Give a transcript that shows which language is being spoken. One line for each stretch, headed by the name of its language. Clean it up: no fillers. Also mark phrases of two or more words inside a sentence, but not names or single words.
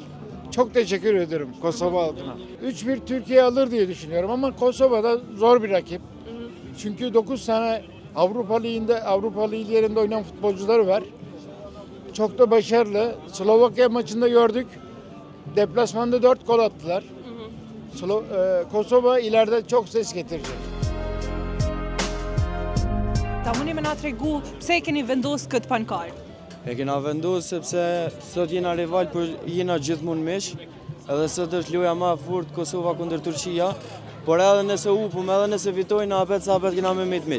Turkish: Çok teşekkür ederim Kosova halkına. 3-1 Türkiye alır diye düşünüyorum ama Kosova'da zor bir rakip. Çünkü 9 tane Avrupa liglerinde oynayan futbolcuları var. Çok da başarılı. Slovakya maçında gördük. Deplasmanda 4 gol attılar. Kosova ileride çok ses getirecek.
Albanian: Ta mundi me na tregu pse e keni vendosur këtë pankart? E kena vendosur sepse sot jena rival, por jena gjithmonë miq. Edhe sot është loja më e fortë Kosova kundër Turqia. Por edhe nëse upëm, edhe nëse fitojnë, apet sa apet kena me mit miq.